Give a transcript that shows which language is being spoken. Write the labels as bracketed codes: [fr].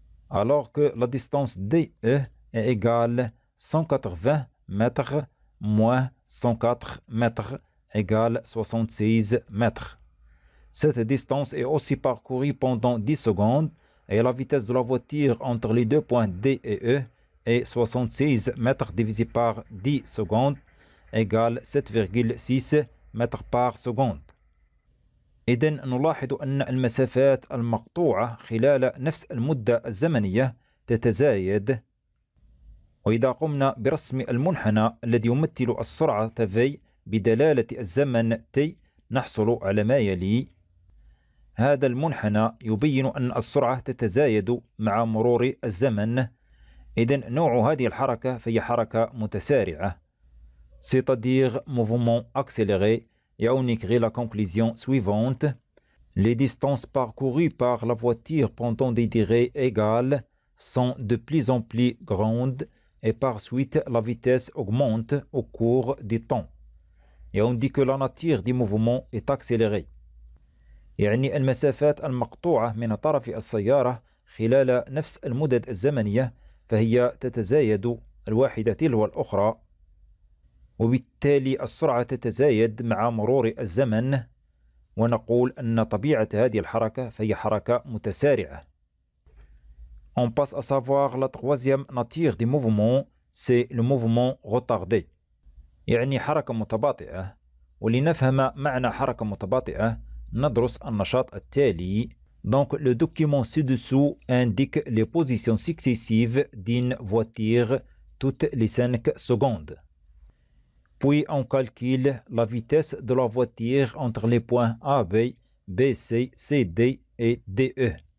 [fr] Alors que la distance DE est égale 180 mètres moins 104 mètres égale 66 mètres. Cette distance est aussi parcourue pendant 10 secondes et la vitesse de la voiture entre les deux points D et E est 66 mètres divisé par 10 secondes égale 7,6 mètres par seconde. [ar] إذن نلاحظ أن المسافات المقطوعة خلال نفس المدة الزمنية تتزايد. وإذا قمنا برسم المنحنى الذي يمثل السرعة V بدلالة الزمن T نحصل على ما يلي. هذا المنحنى يبين أن السرعة تتزايد مع مرور الزمن. إذن نوع هذه الحركة فهي حركة متسارعة. [fr] C'est-à-dire mouvement accéléré. Et on écrit la conclusion suivante. Les distances parcourues par la voiture pendant des durées égales sont de plus en plus grandes et par suite la vitesse augmente au cours du temps. Et on dit que la nature du mouvement est accélérée. [ar] يعني المسافات المقطوعة من طرف السيارة خلال نفس المدد الزمنية فهي تتزايد الواحدة تلو الأخرى، وبالتالي السرعة تتزايد مع مرور الزمن، ونقول أن طبيعة هذه الحركة فهي حركة متسارعة. [fr] On passe à savoir la troisième nature du mouvement, c'est le mouvement retardé. [ar] يعني حركة متباطئة. ولنفهم معنى حركة متباطئة ندرس النشاط التالي. [fr] Donc, le document ci-dessous indique les positions successives d'une voiture toutes les 5 secondes. Puis, on calcule la vitesse de la voiture entre les points AB, BC, CD et DE.